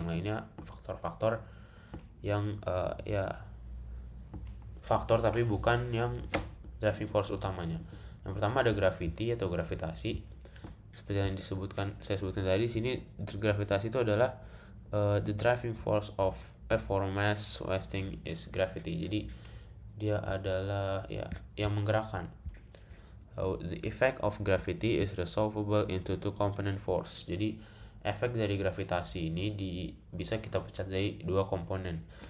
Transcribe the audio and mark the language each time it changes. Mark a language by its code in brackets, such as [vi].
[id] Yang lainnya faktor-faktor yang faktor tapi bukan yang driving force utamanya. Yang pertama ada gravity atau gravitasi. Seperti yang saya sebutkan tadi, sini gravitasi itu adalah [en] the driving force of for mass wasting is gravity. [id] Jadi dia adalah yang menggerakkan. [en] The effect of gravity is resolvable into two component force. [id] Jadi efek dari gravitasi ini bisa kita pecah dari dua komponen.